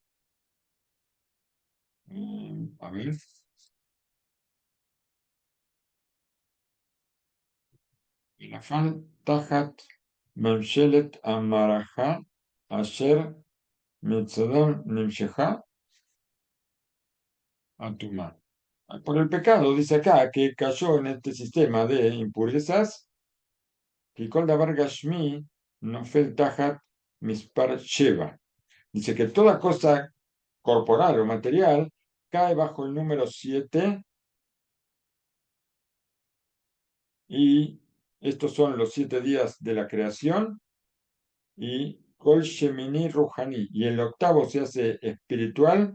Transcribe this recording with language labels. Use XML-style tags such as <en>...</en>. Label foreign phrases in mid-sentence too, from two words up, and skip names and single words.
<es>A ver.</es> <he>נפל תחת ממשלת המערכה אשר מצדם נמשכה הטומאה.</he> <es>Por el pecado, dice acá, que cayó en este sistema de impurezas, que</es> <he>כל דבר גשמי נופל תחת מספר שבע.</he> <es>Dice que toda cosa corporal o material cae bajo el número 7, y estos son los 7 días de la creación, y</es> <he>כל שמיני רוחני,</he> <es>y el octavo se hace espiritual.</es>